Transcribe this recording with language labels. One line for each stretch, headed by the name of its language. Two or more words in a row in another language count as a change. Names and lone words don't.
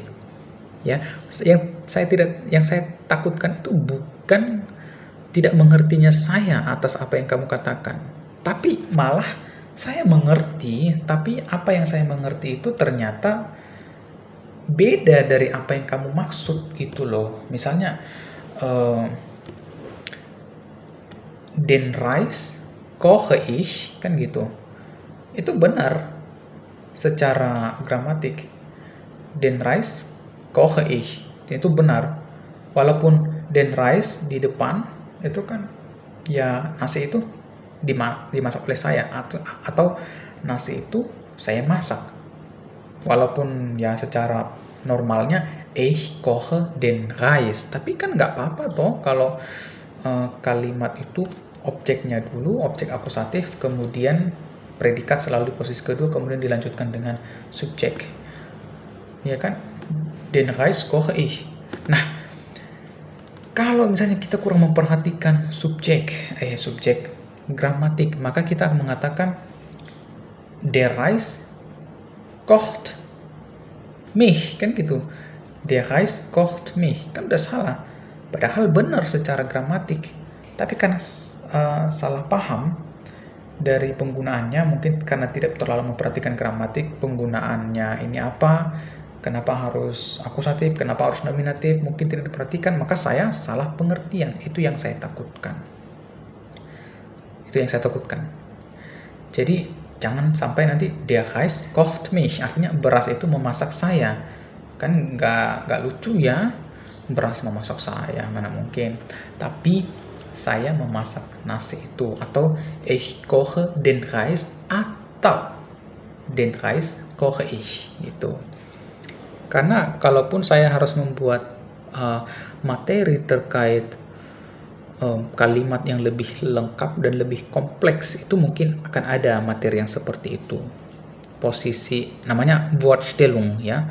Indonesian: Ya, yang saya takutkan itu bukan tidak mengertinya saya atas apa yang kamu katakan, tapi malah saya mengerti, tapi apa yang saya mengerti itu ternyata beda dari apa yang kamu maksud gitu loh.
German: Misalnya den Reis koche ich,
Indonesian: kan gitu. Itu benar secara gramatik.
German: Den Reis koche ich,
Indonesian: itu benar. Walaupun
German: den Reis
Indonesian: di depan itu kan ya nasi itu dimasak oleh saya, atau nasi itu saya masak. Walaupun ya secara normalnya
German: ich koche den Reis,
Indonesian: tapi kan nggak apa-apa toh kalau kalimat itu objeknya dulu, objek akusatif, kemudian predikat selalu di posisi kedua, kemudian dilanjutkan dengan subjek. Ya kan?
German: Den Reis koche ich.
Indonesian: Nah, kalau misalnya kita kurang memperhatikan subjek gramatik, maka kita mengatakan
German: der Reis kocht mich,
Indonesian: kan gitu.
German: Der Reis kocht mich,
Indonesian: kan udah salah. Padahal benar secara gramatik, tapi karena salah paham dari penggunaannya, mungkin karena tidak terlalu memperhatikan gramatik, penggunaannya ini apa, kenapa harus akusatif, kenapa harus nominatif, mungkin tidak diperhatikan, maka saya salah pengertian. Itu yang saya takutkan. Jadi jangan sampai nanti
German: der Reis kocht mich,
Indonesian: artinya beras itu memasak saya. Kan nggak lucu ya, beras memasak saya, mana mungkin. Tapi saya memasak nasi itu, atau
German: ich koche den Reis,
Indonesian: atau
German: den Reis koche ich
Indonesian: gitu. Karena kalaupun saya harus membuat materi terkait kalimat yang lebih lengkap dan lebih kompleks, itu mungkin akan ada materi yang seperti itu. Posisi namanya Wortstellung ya.